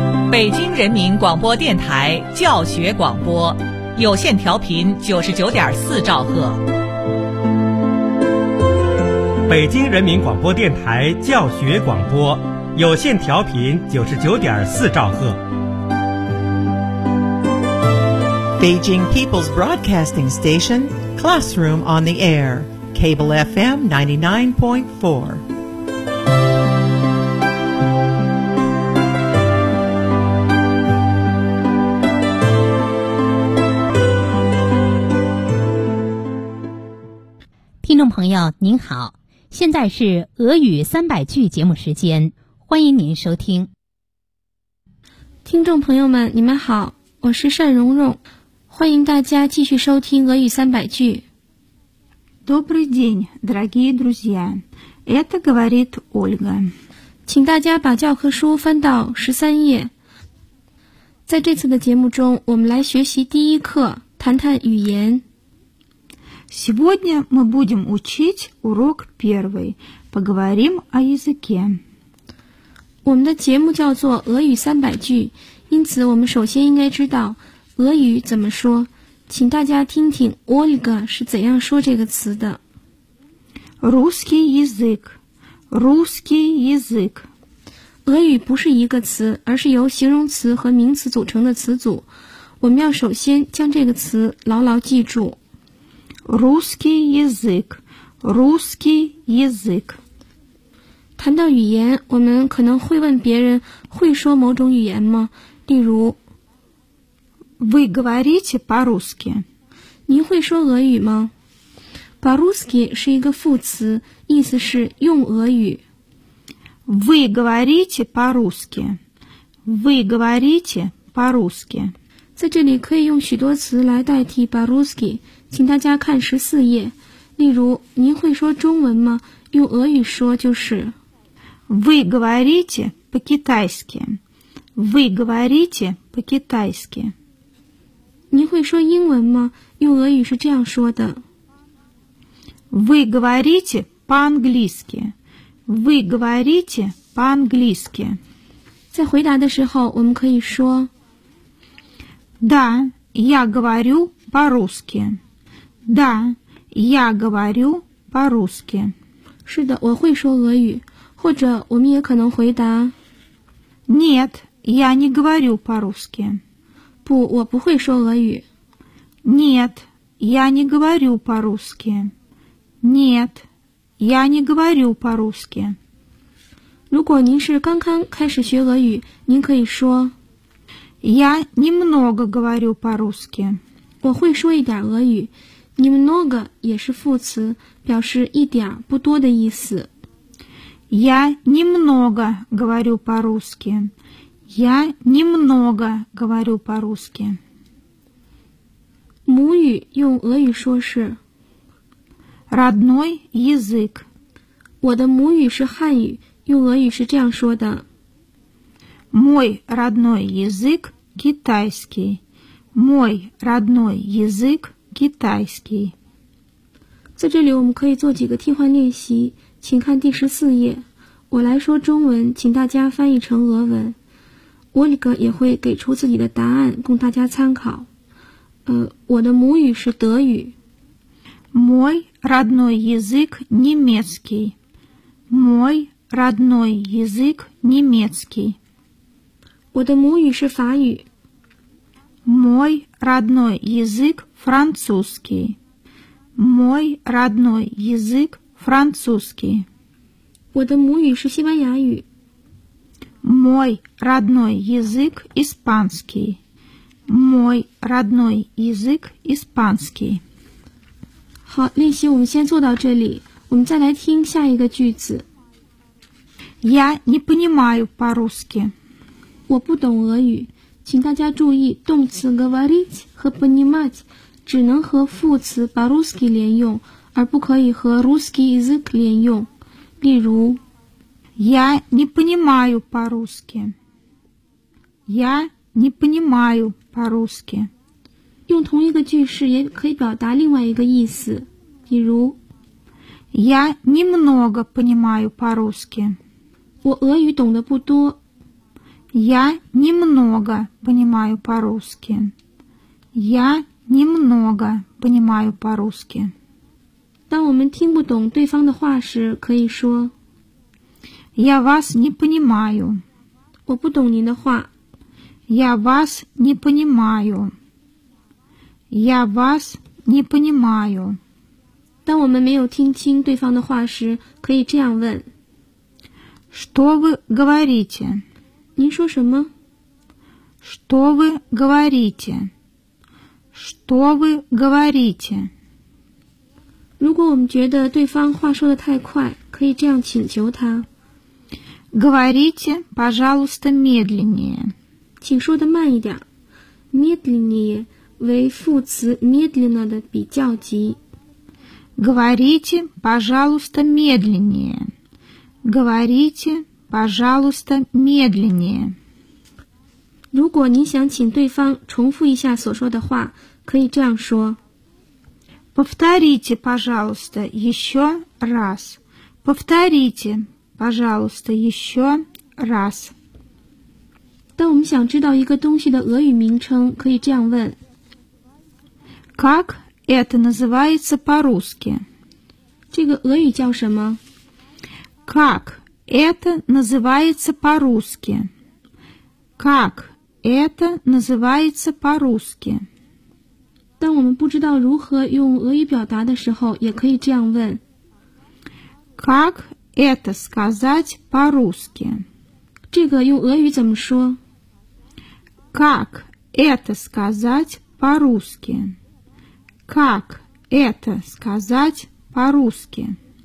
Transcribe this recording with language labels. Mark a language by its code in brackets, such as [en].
[zh] 北京人民广播电台教学广播，有线调频99.4兆赫。北京人民广播电台教学广播，有线调频99.4兆赫。 [en] Beijing People's Broadcasting Station, Classroom on the Air, Cable FM 99.4. [zh] 朋友您好，现在是俄语三百句节目时间，欢迎您收听。听众朋友们你们好，我是单蓉蓉，欢迎大家继续收听俄语三百句。 [ru] Добрый день, дорогие друзья, это говорит Ольга. [zh] 请大家把教科书翻到13页。在这次的节目中，我们来学习第一课，谈谈语言。 [ru] Сегодня мы будем учить урок первый. Поговорим о языке. [zh] 我们的节目叫做俄语三百句，因此我们首先应该知道俄语怎么说。请大家听听 Ольга 是怎样说这个词的。 [ru] Русский язык. Русский язык. [zh] 俄语不是一个词，而是由形容词和名词组成的词组。我们要首先将这个词牢牢记住。 [ru] Русский язык, русский язык. [zh] 谈到语言，我们可能会问别人会说某种语言吗？例如 [ru] Вы говорите по-русски. [zh] 您会说俄语吗？ По-русски 是一个副词，意思是用俄语。 [ru] Вы говорите по-русски. Вы говорите по-русски. [zh] 在这里可以用许多词来代替 по-русски， 请大家看14页。例如，您会说中文吗？用俄语说就是 [ru] Вы говорите по-китайски. Вы говорите по-китайски. [zh] 您会说英文吗？用俄语是这样说的 [ru] Вы говорите по-английски. Вы говорите по-английски. [zh] 在回答的时候，我们可以说 [ru] Да, я говорю по-русски. Да, я говорю по-русски. [zh] 是的，我会说俄语。或者我们也可能回答 [ru] Нет, я не говорю по-русски. [zh] 不，我不会说俄语。 [ru] Нет, я не говорю по-русски. Нет, я не говорю по-русски. [zh] 如果您是刚刚开始学俄语，您可以说 [ru] Я немного говорю по-русски. [zh] 我会说一点俄语。 Немного 也是副词，表示一点不多的意思。 [ru] Я немного говорю по-русски. Я немного говорю по-русски. [zh] 母语用俄语说是 [ru] Родной язык. [zh] 我的母语是汉语，用俄语是这样说的 [ru] Мой родной язык китайский. Мой родной язык китайский. [zh] 在这里我们可以做几个替换练习，请看第14页。我来说中文，请大家翻译成俄文。Ольга 也会给出自己的答案供大家参考。我的母语是德语。 [ru] Мой родной язык немецкий. Мой родной язык немецкий. [zh] 我的母语是法语。 [ru] Мой родной язык французский. Мой родной язык французский. [zh] 我的母语是西班牙语。 [ru] Мой родной язык испанский. Мой родной язык испанский. [zh] 好，练习我们先做到这里，我们再来听下一个句子。 [ru] Я не понимаю по-русски. [zh] 我不懂俄语。请大家注意，动词 говорить 和 понимать 只能和副词 по-русски 连用，而不可以和 русский язык 连用。例如 [ru] Я не понимаю по-русски. Я не понимаю по-русски. [zh] 用同一个句式也可以表达另外一个意思，比如 [ru] Я немного понимаю по-русски. [zh] 我俄语懂得不多。 [ru] Я немного понимаю по-русски. Я немного понимаю по-русски. [zh] 当我们听不懂对方的话时，可以说 [ru] Я вас не понимаю. [zh] 我不懂您的话。 [ru] Я вас не понимаю. Я вас не понимаю. [zh] 当我们没有听清对方的话时，可以这样问。 [ru] Что вы говорите? [zh] 您说什么？ [ru] Что вы говорите? Что вы говорите? [zh] 如果我们觉得对方话说得太快，可以这样请求他。 [ru] Говорите, пожалуйста, медленнее. [zh] 请说的慢一点。 Медленнее 为副词 медленно 的比较级。 [ru] Говорите, пожалуйста, медленнее. Говорите, пожалуйста, медленнее. [zh] 如果您想请对方重复一下所说的话，可以这样说。 [ru] Повторите, пожалуйста, еще раз. Повторите. Пожалуйста, еще раз. [zh] 当我们想知道一个东西的俄语名称，可以这样问。 [ru] Как это называется по-русски? [zh] 这个俄语叫什么? [ru] Как это называется по-русски? Как это называется по-русски? [zh] 当我们不知道如何用俄语表达的时候，也可以这样问。 [ru] Как Это сказать по-русски. [zh] 这个用俄语怎么说? [ru] Как это сказать по-русски? Как это сказать по-русски?